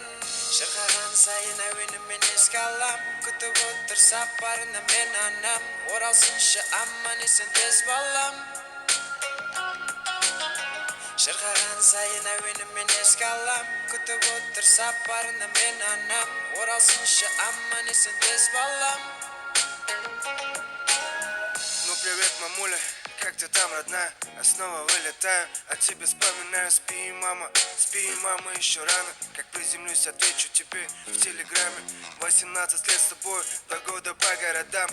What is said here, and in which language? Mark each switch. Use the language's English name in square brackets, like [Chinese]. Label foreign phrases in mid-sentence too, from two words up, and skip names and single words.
[Kazakh] Шырқаған сайын әуенімен еске алам, күтіп отыр сапарына мен анам, оралсыншы аман есен тез балам. Шырқаған сайын әуенімен еске алам, күтіп отыр сапарына мен анам, оралсыншы аман есен тез балам. [Russian] Ну привет, мамуля, как ты там, родная? Я снова вылетаю, а тебе вспоминаю. Спи, мама, еще рано. Как приземлюсь, отвечу тебе в телеграме. 18 лет с тобой, 2 года по городам.